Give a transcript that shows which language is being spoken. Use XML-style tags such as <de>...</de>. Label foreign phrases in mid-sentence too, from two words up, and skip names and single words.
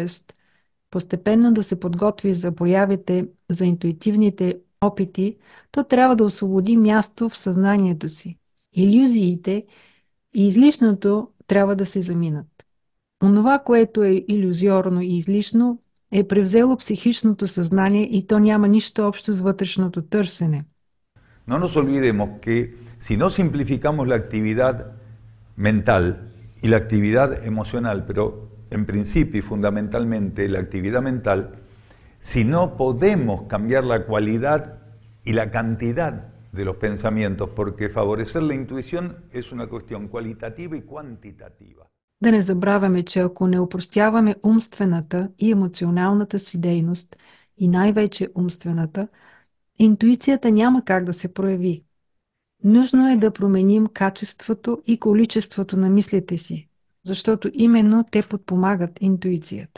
<bg>постепенно да се подготви за проявите, за интуитивните опити, то трябва да освободи място в съзнанието си. Илюзиите и излишното трябва да се заминат. Онова, което е илюзиорно и излишно, е превзело психичното съзнание и то няма нищо общо с вътрешното търсене.</bg> <es>No nos olvidemos que si no simplificamos la actividad mental y la actividad emocional, pero en principio y fundamentalmente la actividad mental, si no podemos cambiar la cualidad y la cantidad de los pensamientos, porque favorecer la intuición es una cuestión cualitativa y cuantitativa.</es> <bg>Да не забравяме, че ако не опростяваме умствената и емоционалната си дейност, и най-вече умствената, интуицията няма как да се прояви. Нужно е да променим качеството и количеството на мислите си, защото именно те подпомагат интуицията.</bg>